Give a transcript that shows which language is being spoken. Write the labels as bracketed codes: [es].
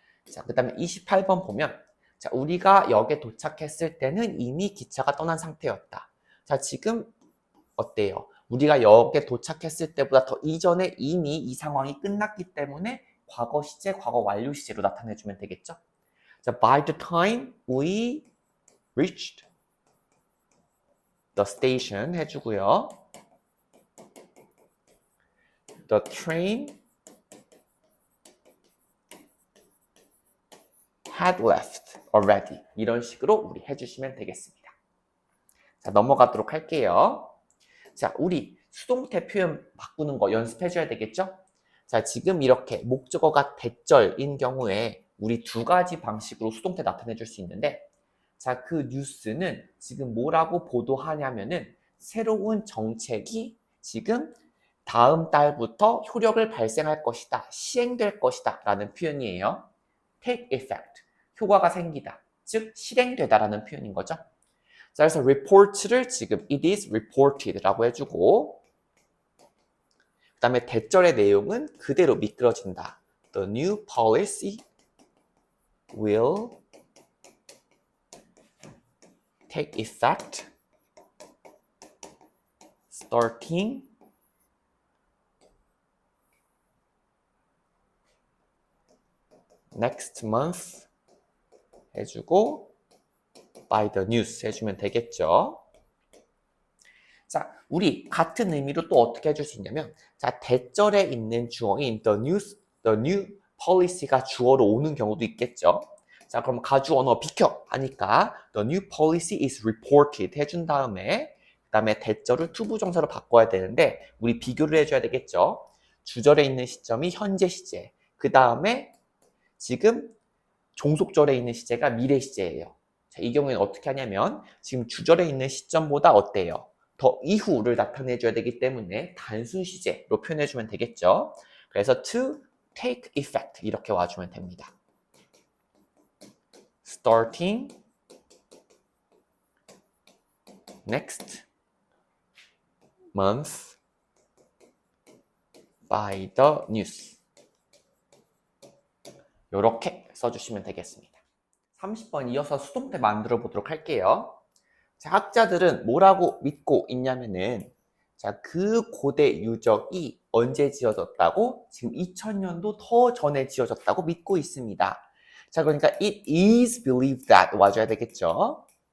[ko] 자, 그 다음에 28번 보면 자, 우리가 역에 도착했을 때는 이미 기차가 떠난 상태였다. 자, 지금 어때요? 우리가 역에 도착했을 때보다 더 이전에 이미 이 상황이 끝났기 때문에 과거 시제, 과거 완료 시제로 나타내주면 되겠죠. 자, [en] by the time we reached the station [ko] 해주고요. [en] The train had left already. [ko] 이런 식으로 우리 해주시면 되겠습니다. 자, 넘어가도록 할게요. 자, 우리 수동태 표현 바꾸는 거 연습해줘야 되겠죠? 자, 지금 이렇게 목적어가 대절인 경우에 우리 두 가지 방식으로 수동태 나타내줄 수 있는데, 자, 그 뉴스는 지금 뭐라고 보도하냐면은 새로운 정책이 지금 다음 달부터 효력을 발생할 것이다, 시행될 것이다 라는 표현이에요. take effect, 효과가 생기다, 즉 실행되다 라는 표현인 거죠. 자, 그래서 report를 지금 [en] it is reported [ko] 라고 해주고, 그 다음에 대절의 내용은 그대로 미끄러진다. [en] The new policy will take effect starting next month [ko] 해주고 [en] by the news [ko] 해주면 되겠죠. 자, 우리 같은 의미로 또 어떻게 해줄 수 있냐면, 자, 대절에 있는 주어인 [en] the new policy [ko] 가 주어로 오는 경우도 있겠죠. 자, 그럼 가주 언어 비켜 하니까 [en] the new policy is reported [ko] 해준 다음에 그 다음에 대절을 투부정사로 바꿔야 되는데 우리 비교를 해줘야 되겠죠. 주절에 있는 시점이 현재 시제, 그 다음에 지금 종속절에 있는 시제가 미래 시제예요. 자, 이 경우에는 어떻게 하냐면 지금 주절에 있는 시점보다 어때요? 더 이후를 나타내줘야 되기 때문에 단순 시제로 표현해주면 되겠죠. 그래서 [en] to take effect [ko] 이렇게 와주면 됩니다. [en] starting next month by the news [ko] 이렇게 써주시면 되겠습니다. 30번 이어서 수동태 만들어 보도록 할게요. 자, 학자들은 뭐라고 믿고 있냐면은, 자, 그 고대 유적이 언제 지어졌다고? 지금 2000년도 더 전에 지어졌다고 믿고 있습니다. 자, 그러니까 [en] it is believed that [ko] 와줘야 되겠죠.